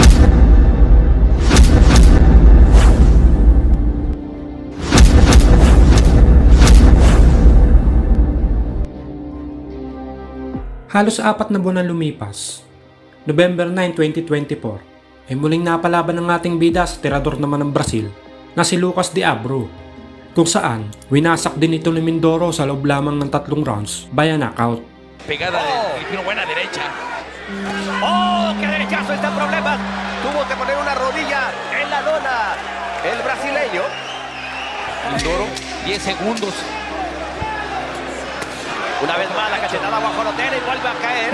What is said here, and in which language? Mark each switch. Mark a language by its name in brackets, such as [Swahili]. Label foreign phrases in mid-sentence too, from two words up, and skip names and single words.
[Filipino] Halos 4 na buwan na lumipas. November 9, 2024 ay muling napalaban ng ating bida sa tirador naman ng Brazil na si Lucas de Abro, kung saan winasak din ito ni Mindoro sa loob lamang ng 3 rounds via knockout. [Spanish] Pegada de Filipino, buena derecha. ¡Oh! ¡Qué derechazo! Está en problemas. Tuvo que poner una rodilla en la lona el brasileño. Mindoro, 10 segundos. Una vez más la cachetada guajolotera y vuelve a caer.